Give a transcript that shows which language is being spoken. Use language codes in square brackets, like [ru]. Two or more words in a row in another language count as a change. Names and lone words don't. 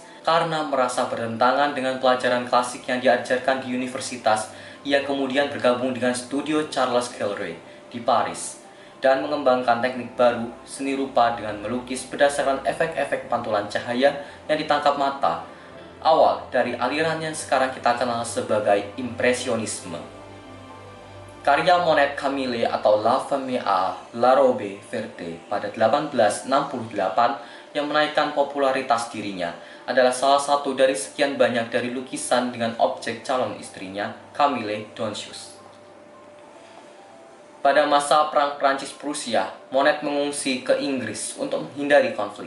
[id] Karena merasa bertentangan dengan pelajaran klasik yang diajarkan di universitas, ia kemudian bergabung dengan studio Charles Galerie di Paris dan mengembangkan teknik baru seni rupa dengan melukis berdasarkan efek-efek pantulan cahaya yang ditangkap mata, awal dari aliran yang sekarang kita kenal sebagai impresionisme. Karya Monet Camille atau La Femme à la robe verte pada 1868 yang menaikkan popularitas dirinya adalah salah satu dari sekian banyak dari lukisan dengan objek calon istrinya, Camille Doncius. Pada masa Perang Prancis-Prusia, Monet mengungsi ke Inggris untuk menghindari konflik.